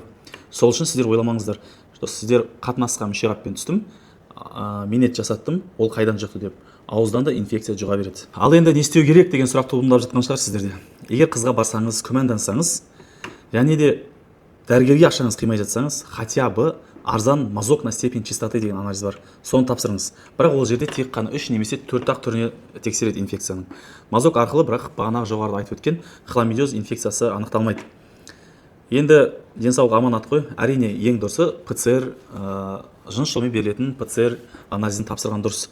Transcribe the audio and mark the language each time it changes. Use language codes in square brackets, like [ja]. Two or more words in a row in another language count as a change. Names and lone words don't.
[kk] Сол үшін сіздер ойламаңыздар, сіздер қатынасқа мүшеқаппен түстім, минет жасаттым, ол қайдан жұқты деп. Ауыздан да инфекция жұға береді. Ал енді не істеу керек деген сұрақ туындап жатқан шығар сіздерде. Егер қызға барсаңыз, күмәндансаңыз, және де дәрігерге ақшаңыз қимай жатсаңыз, [ru] хотя бы арзан мазок на степень чистоты [kk] деген анализ бар. [ru] Соны тапсырыңыз. [kk] Бірақ ол жерде тек қана 3 немесе 4-ақ түріне тексереді инфекцияның. Мазок арқылы бірақ бағанағы жоғарыда айтып өткен хламидиоз инфекциясы анықталмайды. Енді денсаулық аманат қой. Әрине ең дұрысы ПЦР, жыныс жолмен берілетін ПЦР анализін тапсырған дұрыс.